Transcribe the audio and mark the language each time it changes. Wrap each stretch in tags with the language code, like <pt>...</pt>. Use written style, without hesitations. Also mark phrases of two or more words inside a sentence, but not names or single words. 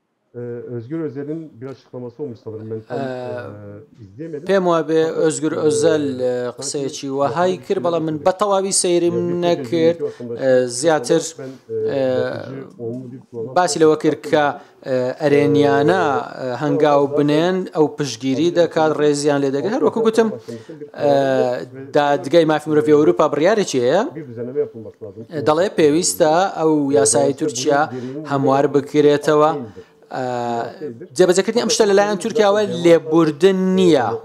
<tr>Özgür Özel'in bir açıklaması olmuş sanırım. Ben tam izleyemedim.</tr> <ckb>پێم وابێ ئۆزگر ئۆزەل قسەیەکی وەهای کرد بەڵام من بە تەواوی سەیریم نەکرد زیاتر باسی لەوە کرد کە ئەرێنیانە هەنگاو بنێن ئەو پشتگیری دەکات ڕێزیان لێ دەگەن هەروەکو گوتم دادگای مافی مرۆڤی ئەوروپا بڕیارێکی هەیە دەڵێ پێویستە ئەو یاسای تورکیا هەموار بکرێتەوە جێبەجێکردنی ئەم شتە لەلایەن تورکیاوە لێبوردن نییە</ckb>